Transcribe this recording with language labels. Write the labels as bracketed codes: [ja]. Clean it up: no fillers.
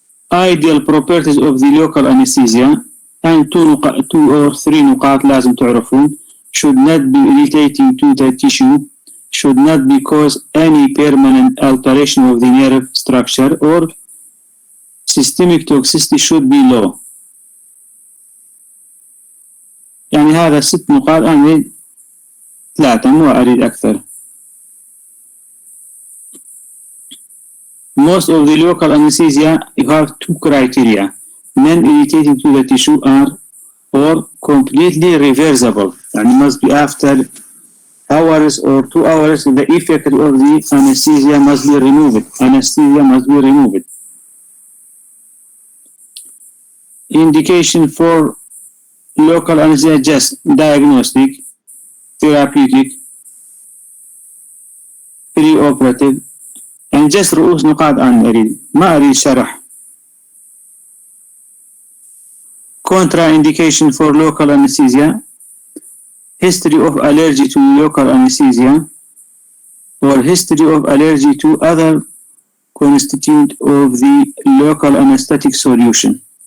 [en] Ideal properties of the local anesthesia and two or three [ar] نقاط لازم تعرفون. [en] Should not be irritating to the tissue, should not be cause any permanent alteration of the nerve structure, or systemic toxicity should be low. [ar] يعني هذا 6 نقاط، أنا 3 مو أريد أكثر. [en] Most of the local anesthesia, you have 2 criteria. Non-irritating to the tissue or completely reversible. And it must be after hours or 2 hours, the effect of the anesthesia must be removed. Anesthesia must be removed. Indication for local anesthesia just diagnostic, therapeutic, pre-operative. [ar] يعني just رؤوس نقاط أنا أريد ما أريد شرح. [en] Contraindication for local anesthesia, history of allergy to local anesthesia, or history of allergy to other constituent of the local anesthetic solution.